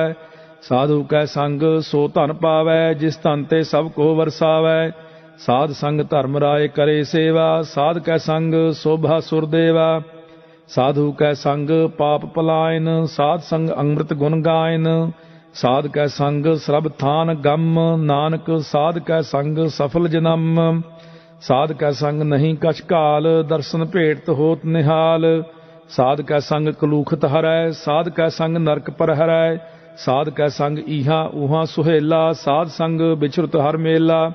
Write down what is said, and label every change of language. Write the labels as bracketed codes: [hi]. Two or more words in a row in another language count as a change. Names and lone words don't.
[hi] साधु कै संग सो धन पावै, जिस धन ते सब को वरसावै। साध संग धर्म राय करे सेवा, साध कै संग शोभा सुर देवा। साधु कै संग पाप पलायन, साध संग अमृत गुण गायन। साध कै संग सरब थान गम, नानक साध कै संग सफल जनम। साध कै संग नहीं कछ घाल, दरशन भेट होत निहाल। साध कै संग कलूखत हरै, साध कै संग नरक पर हरै। साध कै संग ईहां ऊहां सुहेला, साध संग विचरत हर मेला।